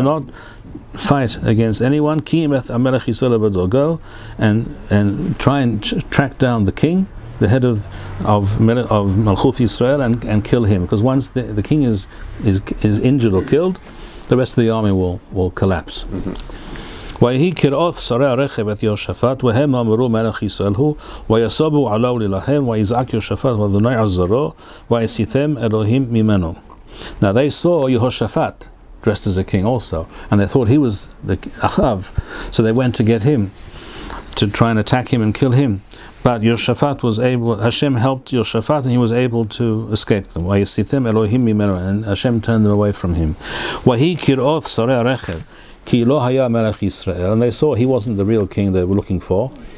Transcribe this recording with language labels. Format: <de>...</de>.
<en>Do not fight against anyone.</en> <he>Ki imeth amelech Yisrael b'dor.</he> <en>Go and try and track down the king, the head of Malchut Yisrael, and kill him. Because once the king is injured or killed, the rest of the army will collapse.</en> <he>ויהי כראות שרי הרכב את יהושפט והם אמרו מלך ישראל הוא ויסובו עליו להילחם ויזעק יהושפט ואדוני עזרו ויסיתם אלוהים ממנו.</he> <en>Now they saw Yehoshafat dressed as a king also, and they thought he was the Ahab, so they went to get him to try and attack him and kill him. But Yehoshaphat was able, Hashem helped Yehoshaphat, and he was able to escape them.</en> <he>ויסיתם אלוהים ממנו,</he> <en>and Hashem turned them away from him.</en> <he>ויהי כראות שרי הרכב Ki lo haya melech Yisrael,</he> <en>and they saw he wasn't the real king they were looking for.</en>